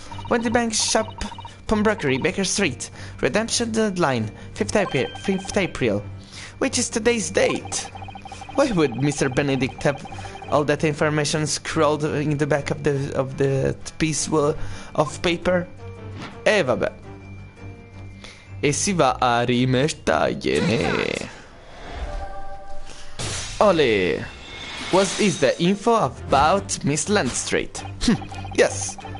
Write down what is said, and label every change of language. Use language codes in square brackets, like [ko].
[en] Wendy Bank Shop, Pawnbrokery, Baker Street. Redemption deadline, 5th April. Which is today's date. Why would Mr. Benedict have all that information scrawled in the back of the piece of paper? [it] Vabbè. E si va a rimettergliene. Ole. [en] What is the info about Miss Lestrade? Yes.